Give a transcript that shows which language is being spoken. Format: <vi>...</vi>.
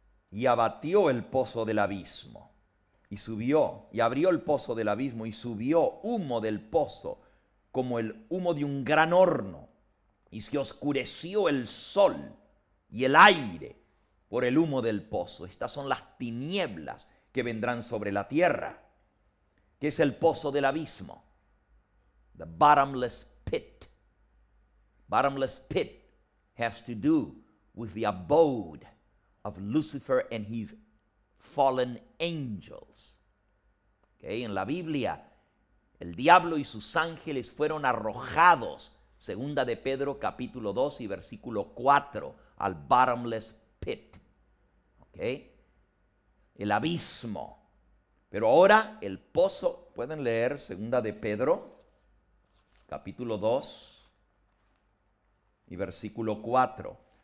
<es>Y abatió el pozo del abismo y subió, y abrió el pozo del abismo y subió humo del pozo como el humo de un gran horno, y se oscureció el sol y el aire por el humo del pozo. Estas son las tinieblas que vendrán sobre la tierra. ¿Qué es el pozo del abismo?</es> <en>The bottomless pit. Bottomless pit has to do with the abode of Lucifer and his fallen angels. Okay?</en> <es>En la Biblia, el diablo y sus ángeles fueron arrojados, segunda de Pedro capítulo 2 y versículo 4, al</es> <en>bottomless pit.</en> <es>Okay? El abismo. Pero ahora el pozo, pueden leer segunda de Pedro capítulo 2 y versículo 4.</es>